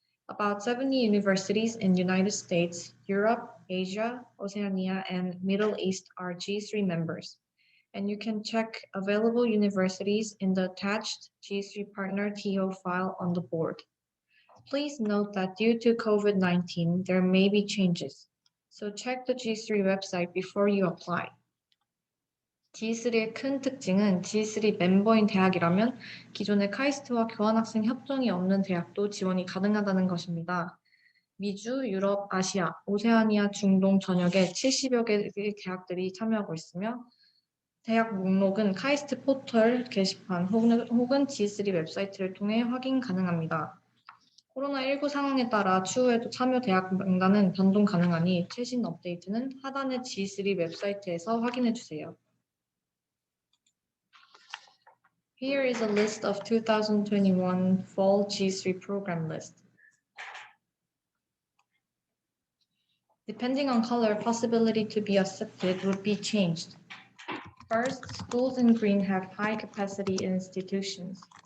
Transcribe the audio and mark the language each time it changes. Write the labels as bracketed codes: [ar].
[en] About 70 universities in United States, Europe, Asia, Oceania, and Middle East are G3 members. And you can check available universities in the attached G3 partner TO file on the board. Please note that due to COVID-19, there may be changes. So check the G3 website before you apply. [ko] G3의 큰 특징은 G3 멤버인 대학이라면 기존의 카이스트와 교환학생 협정이 없는 대학도 지원이 가능하다는 것입니다. 미주, 유럽, 아시아, 오세아니아, 중동 전역에 70여 개의 대학들이 참여하고 있으며 대학 목록은 카이스트 포털 게시판 혹은 G3 웹사이트를 통해 확인 가능합니다. 코로나19 상황에 따라 추후에도 참여 대학 명단은 변동 가능하니 최신 업데이트는 하단의 G3 웹사이트에서 확인해 주세요. [en] Here is a list of 2021 Fall G3 program list. Depending on color, possibility to be accepted would be changed. First, schools in green have high capacity institutions.